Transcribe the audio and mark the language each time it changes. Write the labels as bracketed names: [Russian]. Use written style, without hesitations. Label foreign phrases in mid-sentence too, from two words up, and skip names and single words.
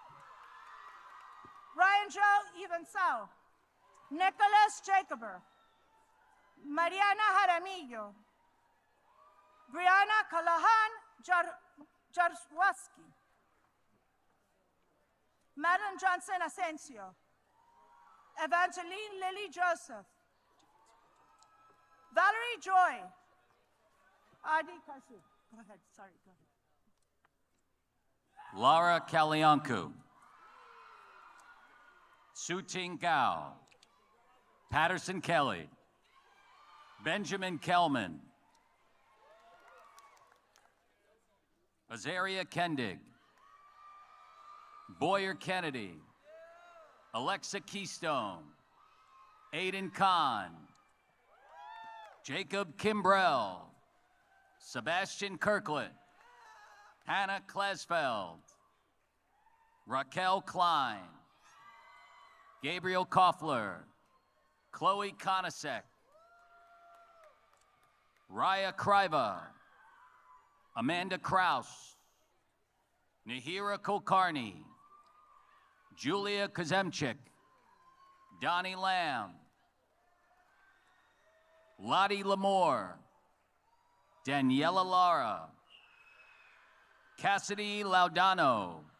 [English] Ryan Joe Evansau, Nicholas Jacober, Mariana Jaramillo, Brianna Callahan Jarswaski, Madeline Johnson Asensio, Evangeline Lily Joseph, Valerie Joy, Adi Kasu. Go ahead, sorry, go ahead. Laura Kalianku, Su-Ting Gao, Patterson Kelly, Benjamin Kelman, Azaria Kendig, Boyer Kennedy, Alexa Keystone, Aiden Kahn, Jacob Kimbrell, Sebastian Kirkland, Hannah Klasfeld, Raquel Klein, Gabriel Koffler, Chloe Konasek, Raya Kriva, Amanda Kraus, Nahira Kulkarni, Julia Kazemchik, Donnie Lamb, Lottie Lamore, Daniela Lara, Cassidy Laudano,